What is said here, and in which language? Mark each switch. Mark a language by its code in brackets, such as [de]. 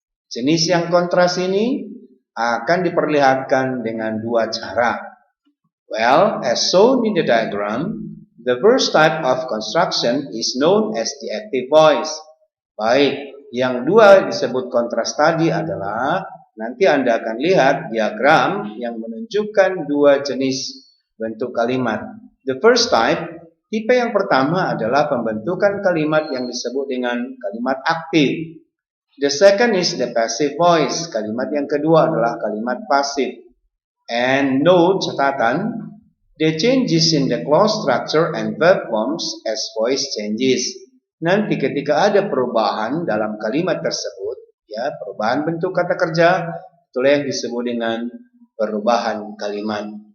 [id] Jenis yang kontras ini akan diperlihatkan dengan dua cara. [en] Well, as shown in the diagram, the first type of construction is known as the active voice. [id] Baik, yang dua disebut kontras tadi adalah nanti Anda akan lihat diagram yang menunjukkan dua jenis bentuk kalimat. [en] The first type, [id] tipe yang pertama adalah pembentukan kalimat yang disebut dengan kalimat aktif. [en] The second is the passive voice. [id] Kalimat yang kedua adalah kalimat pasif. [en] And note catatan, the changes in the clause structure and verb forms as voice changes. [id] Nanti ketika ada perubahan dalam kalimat tersebut, ya perubahan bentuk kata kerja, itulah yang disebut dengan perubahan kalimat.